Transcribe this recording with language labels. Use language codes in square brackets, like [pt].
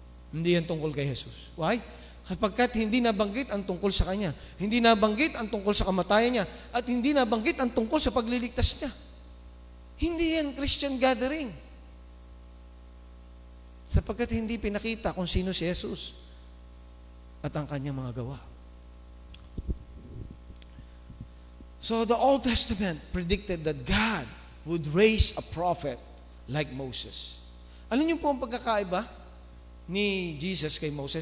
[tl] Hindi yan tungkol kay Jesus. [en] Why? [tl] Kapagkat hindi nabanggit ang tungkol sa Kanya, hindi nabanggit ang tungkol sa kamatayan niya, at hindi nabanggit ang tungkol sa pagliligtas niya. Hindi yan Christian gathering. Sapagkat hindi pinakita kung sino si Jesus at ang Kanyang mga gawa. [en] So the Old Testament predicted that God would raise a prophet like Moses. [tl] Alam niyo po ang pagkakaiba ni Jesus kay Moses?